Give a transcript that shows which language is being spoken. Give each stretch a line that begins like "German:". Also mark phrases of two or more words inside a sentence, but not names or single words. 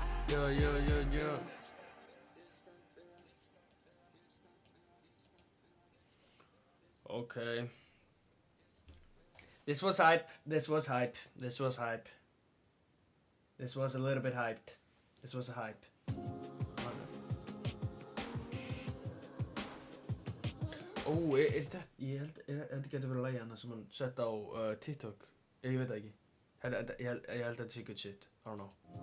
English: Yeah. Okay. This was hype. This was a little bit hyped. This was a hype.
Icelandic: Ó, þetta, ég held, þetta getur verið lagið hana sem hann sett á TikTok. Ég veit það ekki. Ég held þetta sé
English: good shit. I don't know.